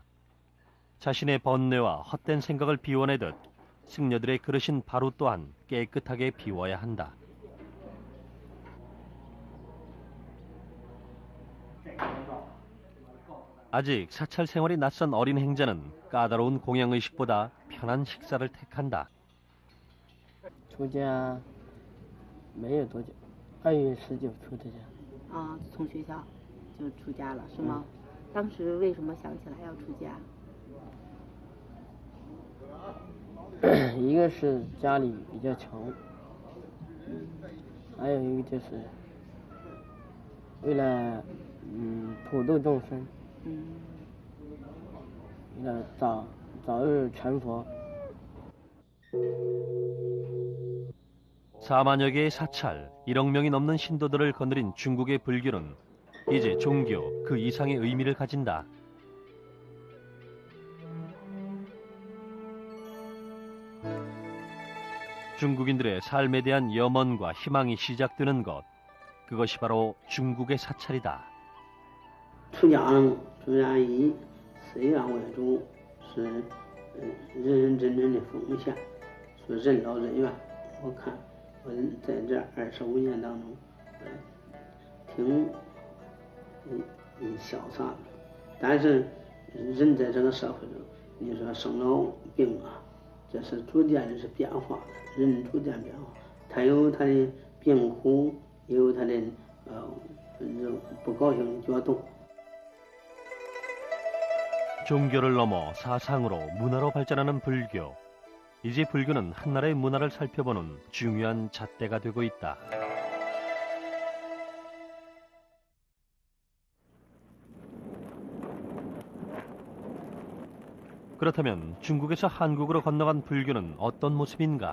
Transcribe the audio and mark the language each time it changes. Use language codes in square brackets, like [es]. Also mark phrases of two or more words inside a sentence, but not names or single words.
[ko] 자신의 번뇌와 헛된 생각을 비워내듯 승려들의 그릇인 바루 또한 깨끗하게 비워야 한다. 아직 사찰 생활이 낯선 어린 행자는 까다로운 공양의식보다 편한 식사를 택한다. [zh] 出家没有多久，2月19出的家。啊，从学校就出家了，是吗？当时为什么想起来要出家？一个是家里比较穷，还有一个就是为了普度众生，为了早日成佛。 [ko] 4만여 개의 사찰, 1억 명이 넘는 신도들을 거느린 중국의 불교는 이제 종교 그 이상의 의미를 가진다. 중국인들의 삶에 대한 염원과 희망이 시작되는 것, 그것이 바로 중국의 사찰이다. [zh] 出家以寺院为主，是认认真真的奉献，说任劳任怨。我看我在这25年当中，挺潇洒的。但是人在这个社会上，你说生老病啊，这是逐渐的是变化的，人逐渐变化，他有他的病苦，也有他的不高兴的角度。 [ko] 종교를 넘어 사상으로 문화로 발전하는 불교. 이제 불교는 한 나라의 문화를 살펴보는 중요한 잣대가 되고 있다. 그렇다면 중국에서 한국으로 건너간 불교는 어떤 모습인가?